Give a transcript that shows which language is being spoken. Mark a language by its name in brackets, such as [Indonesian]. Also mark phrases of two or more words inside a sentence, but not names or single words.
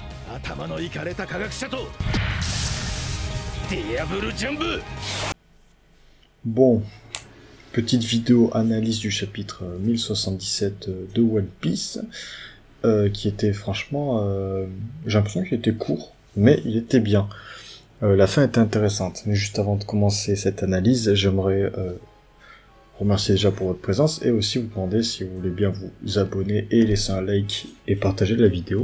[Japanese] 頭のいかれた科学者とディアブルジャンブ。 [French] Bon, petite vidéo analyse du chapitre 1077 de One Piece, qui était franchement, j'ai l'impression qu'il était court, mais il était bien. La fin était intéressante. Mais juste avant de commencer cette analyse, j'aimerais remercier déjà pour votre présence et aussi vous demander si vous voulez bien vous abonner et laisser un like et partager la vidéo.